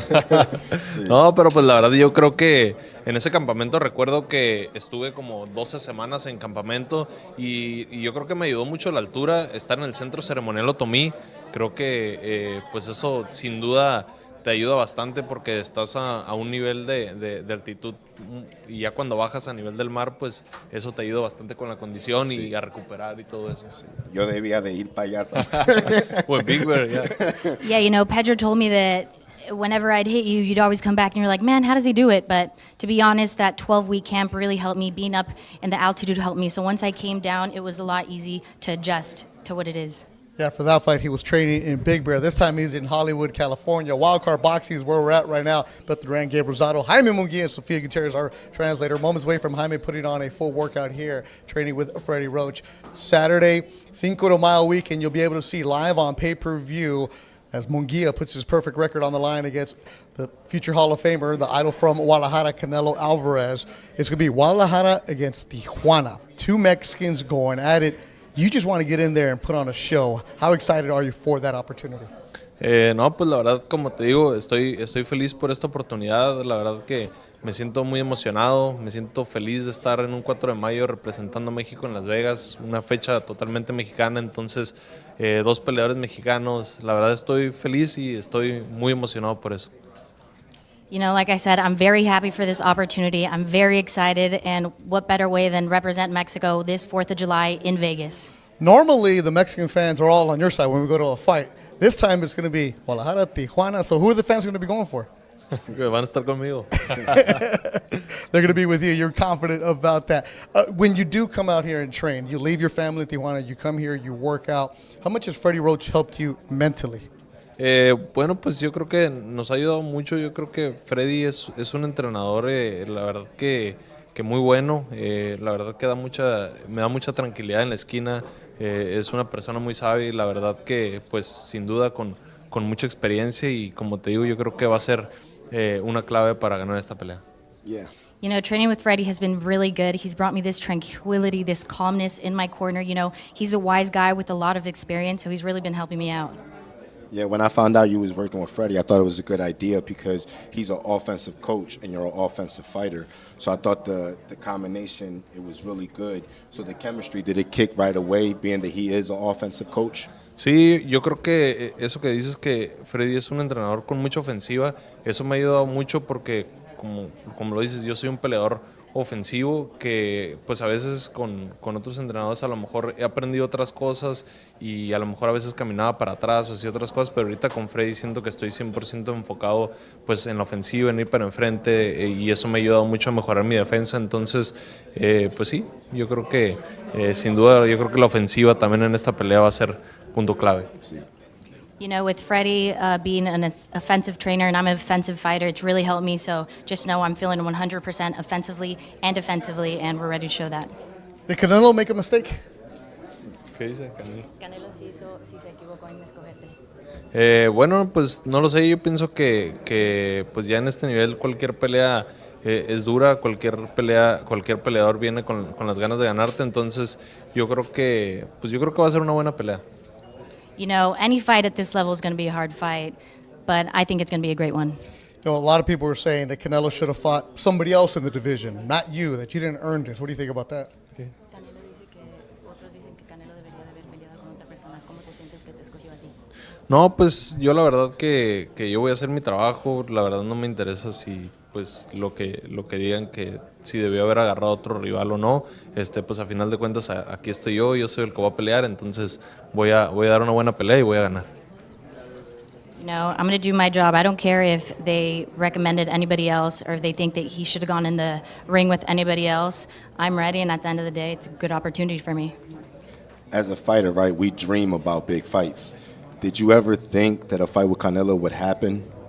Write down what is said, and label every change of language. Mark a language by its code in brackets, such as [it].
[es] Sí. No, pero pues la verdad yo creo que en ese campamento recuerdo que estuve como 12 semanas en campamento y yo creo que me ayudó mucho la altura, estar en el centro ceremonial otomí. Creo que pues eso sin duda te ayuda bastante porque estás a un nivel de altitud y ya cuando bajas a nivel del mar, pues eso te ayuda bastante con la condición y a recuperar y todo eso. Sí. Yo debía de ir para allá. [en] With Big Bear, yeah. Yeah, you know, Pedro told me that whenever I'd hit you, you'd always come back and you're like, man, how does he do it? But to be honest, that 12-week camp really helped me. Being up in the altitude helped me. So once I came down, it was a lot easy to adjust to what it is. Yeah, for that fight, he was training in Big Bear. This time he's in Hollywood, California. Wildcard Boxing is where we're at right now. Beth Duran, Gabe Rosado, Jaime Munguia, and Sofia Gutierrez, our translator. Moments away from Jaime putting on a full workout here, training with Freddie Roach. Saturday, Cinco de Mayo weekend, you'll be able to see live on pay-per-view as Munguia puts his perfect record on the line against the future Hall of Famer, the idol from Guadalajara, Canelo Álvarez. It's going to be Guadalajara against Tijuana. 2 Mexicans going at it. You just want to get in there and put on a show. How excited are you for that opportunity? [es] No, pues la verdad, como te digo, estoy feliz por esta oportunidad. La verdad que me siento muy emocionado, me siento feliz de estar en un 4 de mayo representando a México en Las Vegas, una fecha totalmente mexicana, entonces 2 peleadores mexicanos. La verdad estoy feliz y estoy muy emocionado por eso. [en] You know, like I said, I'm very happy for this opportunity. I'm very excited, and what better way than represent Mexico this 4th of July in Vegas? Normally, the Mexican fans are all on your side when we go to a fight. This time, it's going to be Guadalajara, Tijuana. So who are the fans going to be going for? [es] Van a estar conmigo. [en] They're going to be with you. You're confident about that. When you do come out here and train, you leave your family in Tijuana, you come here, you work out. How much has Freddie Roach helped you mentally? [es] Bueno, pues yo creo que nos ha ayudado mucho. Yo creo que Freddy es un entrenador, la verdad que muy bueno. La verdad que me da mucha tranquilidad en la esquina. Es una persona muy sabia y la verdad que pues sin duda con mucha experiencia y como te digo, yo creo que va a ser una clave para ganar esta pelea. [en] Yeah. You know, training with Freddie has been really good. He's brought me this tranquility, this calmness in my corner. You know, he's a wise guy with a lot of experience, so he's really been helping me out. Yeah, when I found out you was working with Freddie, I thought it was a good idea because he's an offensive coach and you're an offensive fighter. So I thought the combination, it was really good. So the chemistry, did it kick right away, being that he is an offensive coach? [es] Sí, yo creo que eso que dices que Freddy es un entrenador con mucha ofensiva, eso me ha ayudado mucho porque, como lo dices, yo soy un peleador ofensivo que pues a veces con otros entrenadores a lo mejor he aprendido otras cosas y a lo mejor a veces caminaba para atrás o hacía otras cosas, pero ahorita con Freddy siento que estoy 100% enfocado pues en la ofensiva, en ir para enfrente y eso me ha ayudado mucho a mejorar mi defensa, entonces pues sí, yo creo que sin duda yo creo que la ofensiva también en esta pelea va a ser punto clave. Sí. [en] You know, with Freddie being an offensive trainer and I'm an offensive fighter, it's really helped me. So just know I'm feeling 100% offensively and defensively, and we're ready to show that. Did Canelo make a mistake? [es] ¿Qué dice Canelo? Canelo sí se equivocó en escogerte. Bueno, pues no lo sé, yo pienso que pues ya en este nivel cualquier pelea es dura, cualquier peleador viene con las ganas de ganarte, entonces yo creo que va a ser una buena pelea. [en] You know, any fight at this level is going to be a hard fight, but I think it's going to be a great one. You know, a lot of people were saying that Canelo should have fought somebody else in the division, not you, that you didn't earn this. What do you think about that? [es] No, pues yo la verdad que yo voy a hacer mi trabajo, la verdad no me interesa si pues lo que digan que si debió haber agarrado otro rival o no, pues a final de cuentas aquí estoy yo soy el que va a pelear, entonces voy a dar una buena pelea y voy a ganar. [en] You know, I'm going to do my job. I don't care if they recommended anybody else or if they think that he should have gone in the ring with anybody else. I'm ready, and at the end of the day, it's a good opportunity for me. As a fighter, right, we dream about big fights. Did you ever think that a fight with Canelo would happen?